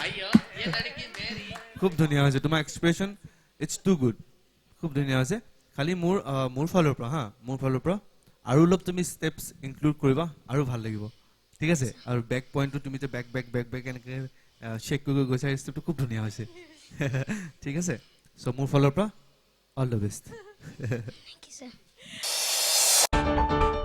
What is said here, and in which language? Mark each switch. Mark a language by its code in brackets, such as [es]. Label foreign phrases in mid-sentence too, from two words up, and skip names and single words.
[hi] अयो ये लड़की मेरी [as] খুব ধুনীয়া হৈছে তোমাৰ এক্সপ্ৰেশ্যন, [en] it's too good, [as] খুব ধুনীয়া হৈছে। খালি মোৰ ফালৰ পৰা মোৰ ফালৰ পৰা আৰু অলপ তুমি [en] steps include [as] কৰিবা আৰু ভাল লাগিব, ঠিক আছে? আৰু [en] back point [as] তুমি যে বেক এনেকৈ শ্বেক কৰি গৈছা, ষ্টেপটো খুব ধুনীয়া হৈছে। ঠিক আছে, চ' মোৰ ফালৰ পৰা [en] all the best. thank you sir.